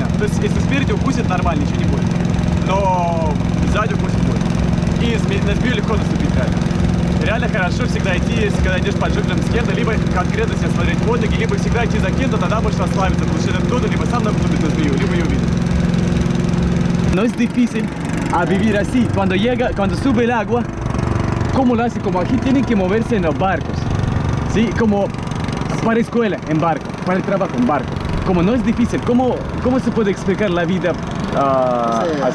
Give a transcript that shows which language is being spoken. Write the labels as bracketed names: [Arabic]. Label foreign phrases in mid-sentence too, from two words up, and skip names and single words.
[Russian] То есть, если спереди укусит, нормально, ничего не будет. Но сзади укусит будет. И на змею легко наступить реально. реально хорошо всегда идти, если когда идешь под джунглям с кем-то, либо конкретно себе смотреть под ноги, либо всегда идти за кем-то, тогда можешь расслабиться, потому что этот кто-то либо сам наступит на змею, либо ее увидит. [Spanish] No es difícil a vivir así. Cuando sube el agua, ¿cómo lo hace? Como aquí tienen que moverse en los barcos, ¿sí? Como para escuela en barco, para el trabajo en barco. Como no es difícil, ¿cómo se puede explicar la vida así?